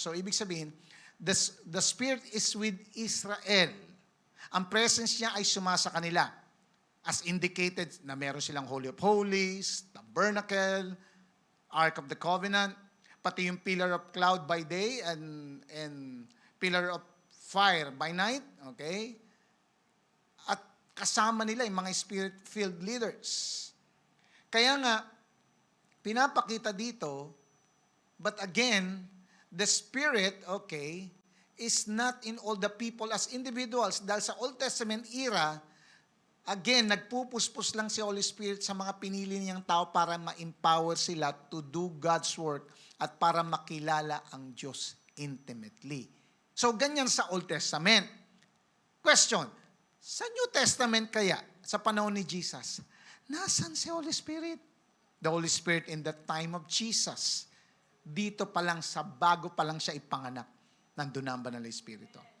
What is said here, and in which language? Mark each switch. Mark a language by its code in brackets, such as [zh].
[en] So, [tl] ibig sabihin, [en] the Spirit is with Israel. [tl] Ang presence niya ay sumasa kanila. [en] As indicated [tl] na meron silang [en] Holy of Holies, Tabernacle, Ark of the Covenant, pati yung pillar of cloud by day and pillar of fire by night, okay? [tl] At kasama nila yung mga spirit-filled leaders. Kaya nga, pinapakita dito, [en] but again, the Spirit, okay, is not in all the people as individuals. [tl] Dahil sa Old Testament era, again, nagpupuspos lang si Holy Spirit sa mga pinili niyang tao para ma-empower sila [en] to do God's work [tl] at para makilala ang Diyos intimately. So, ganyan sa Old Testament. Question, sa New Testament kaya, sa panahon ni Jesus, nasan si Holy Spirit? [en] The Holy Spirit in the time of Jesus. [tl] Dito pa lang, sa bago pa lang siya ipanganak, nandun na ang banal na Espiritu.